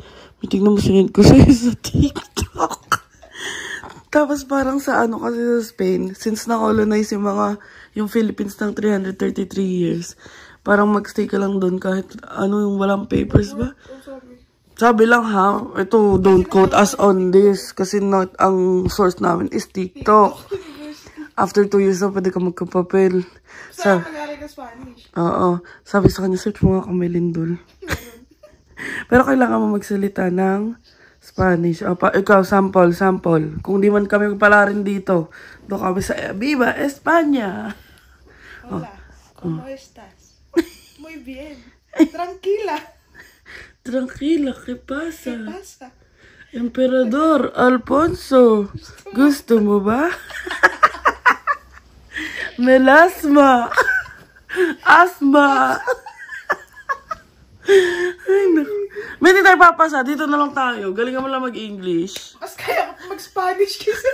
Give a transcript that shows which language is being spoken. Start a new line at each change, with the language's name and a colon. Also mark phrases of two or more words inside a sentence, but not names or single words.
Filipino: May tignan mo sinend ko sa'yo sa TikTok. Tapos parang sa ano kasi sa Spain, since na-colonize yung Philippines ng 333 years, parang magstay ka lang doon kahit ano yung walang papers ba? Sabi lang ha, ito
English: don't quote us on this
Filipino: kasi not ang source namin is TikTok.
English: After 2 years
Filipino: na pwede ka magkapapel. Saan mag-aaral ka Spanish? Oo. Sabi sa kanya, search mo nga kami Lindol. Pero kailangan mo magsalita ng Spanish. Ikaw, sample. Kung di man kami pala rin dito, doon kami sa
Spanish: Viva España. Hola, ¿cómo estás? Muy bien. Tranquila. Tranquila, ¿qué pasa? ¿Qué pasa? Emperador Alfonso,
Filipino: gusto mo ba? Melasma. Asma. Ay, naku. May hindi tayo papasa. Dito na lang tayo. Galingan mo lang mag-English. Mas kaya ako mag-Spanish kasi